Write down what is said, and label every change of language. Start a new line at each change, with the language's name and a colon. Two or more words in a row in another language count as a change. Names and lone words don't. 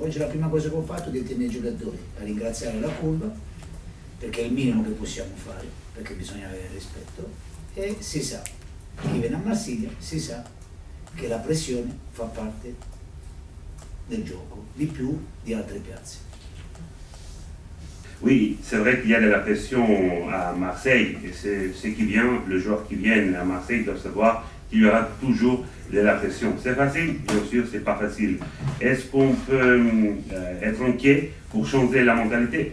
Italian: Oggi la prima cosa che ho fatto è dire ai miei giocatori a ringraziare la curva, perché è il minimo che possiamo fare, perché bisogna avere rispetto. E si sa, chi viene a Marsiglia si sa che la pressione fa parte del gioco, di più di altre piazze.
French: Oui, c'est vrai qu'il y a de la pression à Marseille, et c'est qui vient, le joueur qui vient à Marseille doit savoir qu'il y aura toujours de la pression. C'est facile? Bien sûr, c'est pas facile. Est-ce qu'on peut être inquiet pour changer la mentalité?